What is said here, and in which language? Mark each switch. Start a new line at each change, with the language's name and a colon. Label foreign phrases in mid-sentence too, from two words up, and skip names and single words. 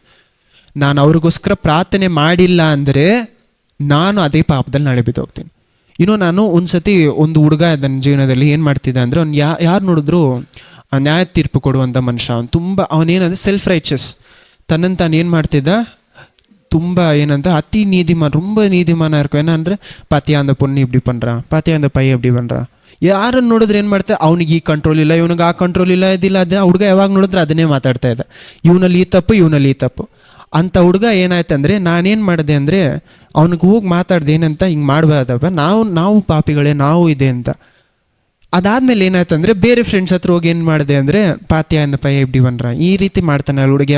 Kannada: ನಾನು ಅವ್ರಿಗೋಸ್ಕರ ಪ್ರಾರ್ಥನೆ ಮಾಡಿಲ್ಲ ಅಂದರೆ ನಾನು ಅದೇ ಪಾಪದಲ್ಲಿ ನಾಳೆ ಬಿದ್ದೋಗ್ತೀನಿ. ನಾನು ಒಂದು ಸತಿ ಒಂದು ಹುಡುಗ ನನ್ನ ಜೀವನದಲ್ಲಿ ಏನು ಮಾಡ್ತಿದ್ದ ಅಂದರೆ, ಅವ್ನು ಯಾರು ನೋಡಿದ್ರು ನ್ಯಾಯ ತೀರ್ಪು ಕೊಡುವಂಥ ಮನುಷ್ಯ. ಅವನೇನಂದ್ರೆ
English: self righteous,
Kannada: ತನ್ನನ್ನು ತಾನು ಏನು ಮಾಡ್ತಿದ್ದ, ತುಂಬ ಏನಂತ ಅತಿ ನೀತಿಮಾನ್,
Tamil: ரொம்ப நீதிமானா இருக்கும். ஏன்னா பாத்தியா அந்த பொண்ணு இப்படி பண்ணுறான், பாத்தியா அந்த பையன் இப்படி பண்ணுறான்,
Kannada: ಯಾರನ್ನು ನೋಡಿದ್ರೆ ಏನು ಮಾಡ್ತಾರೆ, ಅವ್ನಿಗೆ ಈ ಕಂಟ್ರೋಲ್ ಇಲ್ಲ, ಇವನಿಗೆ ಆ ಕಂಟ್ರೋಲ್ ಇಲ್ಲ, ಇದಿಲ್ಲ ಅದೇ. ಹುಡುಗ ಯಾವಾಗ ನೋಡಿದ್ರೆ ಅದನ್ನೇ ಮಾತಾಡ್ತಾ ಇದ್ದ, ಇವನಲ್ಲಿ ಈ ತಪ್ಪು, ಇವನಲ್ಲಿ ಈ ತಪ್ಪು ಅಂತ. ಹುಡುಗ ಏನಾಯ್ತಂದರೆ, ನಾನೇನು ಮಾಡಿದೆ ಅಂದರೆ ಅವ್ನಿಗೆ ಹೋಗಿ ಮಾತಾಡ್ದೆ, ಏನಂತ, ಹಿಂಗೆ ಮಾಡಬಾರ್ದಪ್ಪ, ನಾವು ಪಾಪಿಗಳೇ, ನಾವು ಇದೆ ಅಂತ. ಅದಾದಮೇಲೆ ಏನಾಯ್ತಂದರೆ ಬೇರೆ ಫ್ರೆಂಡ್ಸ್ ಹತ್ರ ಹೋಗಿ ಏನು ಮಾಡಿದೆ ಅಂದರೆ,
Tamil: பாத்தியா என்னப்பா இப்படி பண்றான்,
Kannada: ಈ ರೀತಿ ಮಾಡ್ತಾನೆ ಅಲ್ಲಿ ಹುಡುಗ.